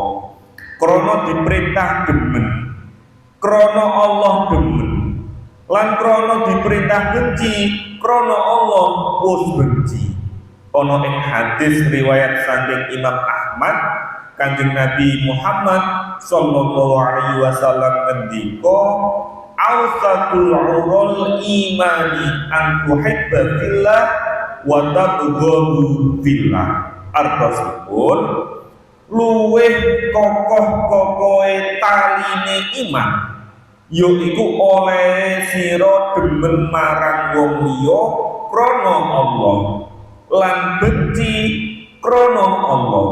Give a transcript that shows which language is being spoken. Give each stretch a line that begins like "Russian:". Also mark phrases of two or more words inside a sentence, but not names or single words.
Javanese: Krana diperintah demen, krana Allah demen, lan krana diperintah benci krana Allah wis benci. Ana ing hadis riwayat saking Imam Ahmad, Kanjeng Nabi Muhammad
Arabic: صلى الله عليه وسلم
Javanese: ngendika,
Arabic: "أوثق عرى الإيمان أن تحب في الله وتبغض في الله."
Javanese: Artosipun luwih kokoh-kokohe taline iman yaiku oleh sira demen marang wong liya krana Allah lan benci krana Allah.